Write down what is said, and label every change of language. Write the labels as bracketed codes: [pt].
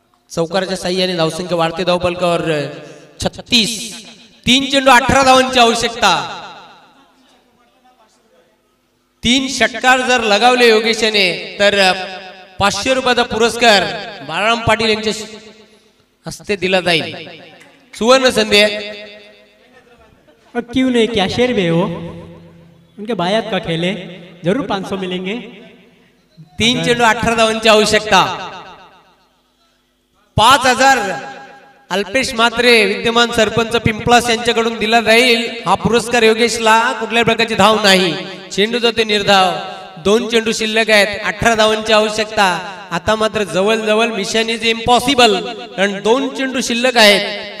[mr] चौकाराच्या साह्याने धावसंख्या वाढते धावपलकर 36. 3 चेंडू 18 धावांची आवश्यकता. 3 षटकार जर लगावले योगेशाने तर 500 रुपयाचा पुरस्कार बाळाराम पाटील यांच्या हस्ते दिला जाईल. सुवर्ण संधी आहे. [hi] क्यों नहीं, कैशियर भी है वो, उनके बायात का खेले, जरूर 500 मिलेंगे. [mr] 3 चेंडू 18 धावांची आवश्यकता. 5000 अल्पेश म्हात्रे विद्यमान सरपंच पिंपळास यांच्याकडून दिला जाईल. हा पुरस्कार योगेशला. कुठल्याही प्रकारची धाव नाही. चेंडू जाते निर्धाव. 2 चेंडू शिल्लक आहेत. 18 धावांची आवश्यकता. आता मात्र जवळ मिशन इज इम्पॉसिबल, कारण 2 चेंडू शिल्लक आहेत.